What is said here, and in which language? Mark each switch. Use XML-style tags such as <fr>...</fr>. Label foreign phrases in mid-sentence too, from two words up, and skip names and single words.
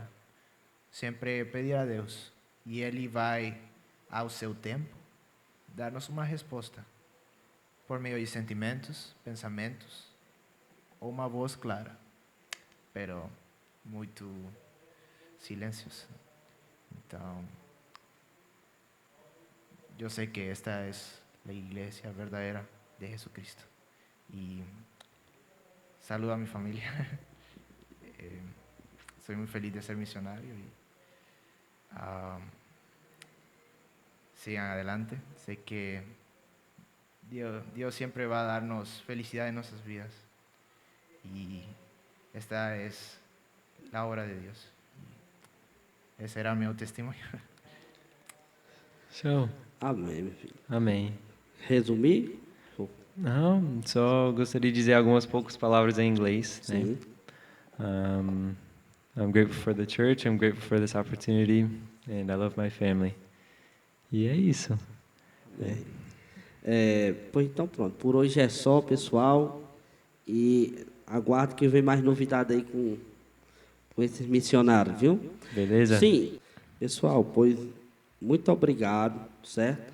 <pt>Sempre pedir a Deus e Ele vai, ao seu tempo, dar-nos uma resposta por meio de sentimentos, pensamentos ou uma voz clara, pero muito silêncios. Então, eu sei que esta é a igreja verdadeira de Jesucristo. E saludo a minha família.</pt> <es>estoy muy feliz de ser misionario y sigan adelante. Sé que Dios siempre va a darnos felicidad en nuestras vidas y esta es la obra de Dios.</es> <pt>Esse era meu testemunho. Show. Amém, meu filho. Amém. Resumir? Não, só gostaria de dizer algumas poucas palavras em inglês. Né? Sim.</pt> <en>I'm grateful for the church, I'm grateful for this opportunity, and I love my family.</en> <pt>E é isso. Pois então pronto, por hoje é só, pessoal, e aguardo que vem mais novidade aí com esses missionários, viu? Beleza? Sim, pessoal, pois muito obrigado, certo?</pt>